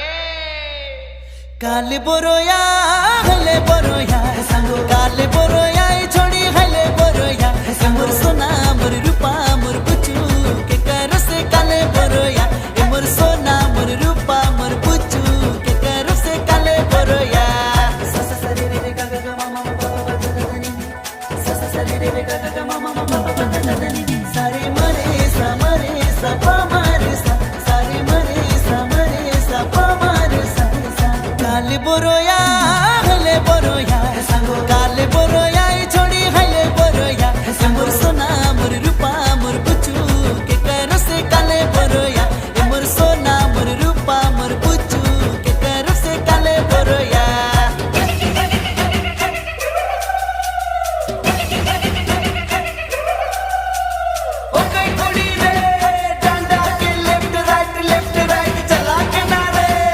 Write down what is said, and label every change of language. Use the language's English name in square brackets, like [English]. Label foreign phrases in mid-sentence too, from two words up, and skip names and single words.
[Sadri] काले बोरोया हले बोरोया काले बोरोया छोड़ी हले बोरोया मोर सोना मोर रूपा मोर बुचू के कर से काले बोरोया मोर सोना मोर रूपा मोर बुचू के कर से काले बोरोया सा सा सा रे रे गा गा गा मा मा पा पा दा दा नी सा सा सा रे रे गा गा गा मा मा पा पा दा दा नी सारे मरे सा पा मारे सा सारे मरे सा पा मारे सा काले बोरोया हले बोरोया काले बोरोया छोड़ी हले बोरोया मोर सोना मोर रूपा मोर बुचू के कर से काले बोरोया मोर सोना मोर रूपा मोर बुचू के कर से काले बोरोया ओ कई थोड़ी रे डांडा के [English] left right [Sadri] चला के ना रे